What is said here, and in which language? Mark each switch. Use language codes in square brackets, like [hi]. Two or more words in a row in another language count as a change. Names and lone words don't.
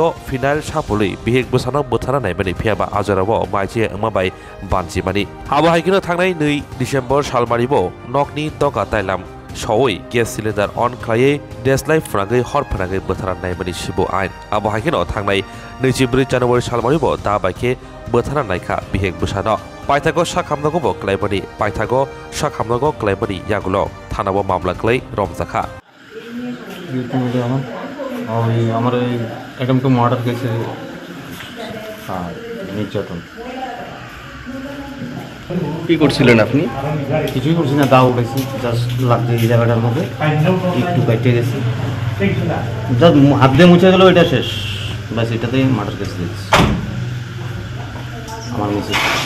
[trp] फिनाइल सापुलै बिहेक बुसानाव बोथारा नायमानि फियाबा आजराव माइचे अमाबाय बानजिमानि आबहायकिनो थांनाय 2 डिसेम्बर सालमारिबो नकनि दगा ताइलाम सवै गेस सिलिन्डार अन खायै देसलाइ फुनागै हर फुनागै बोथारा नायमानि शिबु आइन आबहायकिनो थांनाय 24 जानुवारि सालमारिबो दा बाइके बोथारा नायखा बिहेक बुसानो पाइथागो साखामनागो क्लाइमानि पाइथागो साखामनागो क्लाइमानि यागुलो थानाव मामला क्लै रमजाखा [bn] আমার [en] attempt to murder [bn] কেসে নির্যাতন কি করছিলেন আপনি? কিছুই করছি না, দাও উঠেছি জাস্ট লাগছে এই জায়গাটার মধ্যে একটু কাটতে গেছি, জাস্ট হাত দিয়ে মুছে গেল, এটা শেষ, ব্যাস এটাতেই মার্ডার কেস দিয়েছি আমার মিসেস।